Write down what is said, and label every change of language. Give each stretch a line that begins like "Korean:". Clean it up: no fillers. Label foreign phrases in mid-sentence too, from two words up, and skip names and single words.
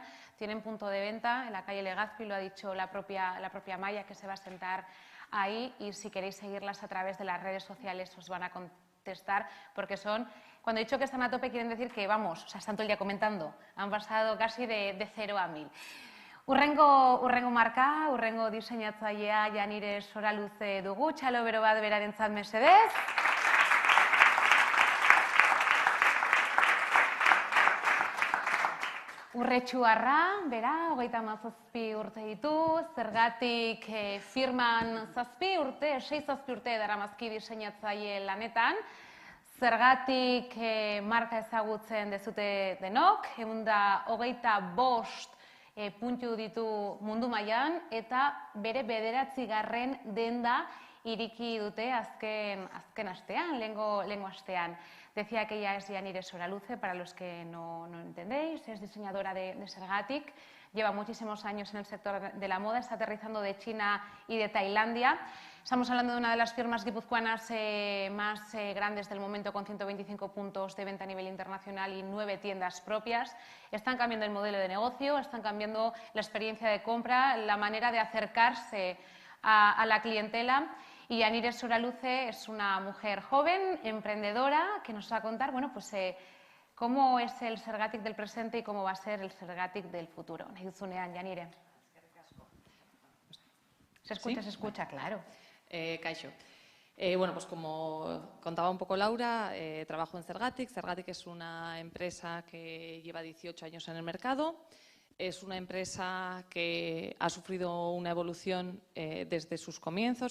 Spanish: Tienen punto de venta en la calle Legazpi, lo ha dicho la propia Maya, que se va a sentar ahí, y si queréis seguirlas a través de las redes sociales os van a contestar, porque son... Cuando he dicho que están a tope, quieren decir que, vamos, o sea, están todo el día comentando. Han pasado casi de 0 a 1000.
Basque: Urrengo marka, urrengo diseinatzailea Janire Soraluze dugu, txalo bero bat berarentzat mesedez. Urretxuarra, bera, 37 urte ditu, zergatik firman 7 urte, 6 urte daramazki diseinatzaile lanetan, zergatik marka ezagutzen dezute denok, 125 puntu ditu mundu mailan eta bere 9. denda iriki dute azken astean, lehengo astean.
Spanish: Decía que ella es Yanire Soraluce, para los que no entendéis, es diseñadora de Zergatik, lleva muchísimos años en el sector de la moda, está aterrizando de China y de Tailandia. Estamos hablando de una de las firmas guipuzcoanas más grandes del momento, con 125 puntos de venta a nivel internacional y 9 tiendas propias. Están cambiando el modelo de negocio, están cambiando la experiencia de compra, la manera de acercarse a la clientela. Y Yanire Soraluce es una mujer joven, emprendedora, que nos va a contar, bueno, pues cómo es el Zergatik del presente y cómo va a ser el Zergatik del futuro.
Basque: Nahi duzunean, Yanire.
Spanish: Se escucha, ¿sí? Se escucha, claro. Kaixo. Bueno, pues como contaba un poco Laura, trabajo en Zergatik. Zergatik es una empresa que lleva 18 años en el mercado. Es una empresa que ha sufrido una evolución desde sus comienzos.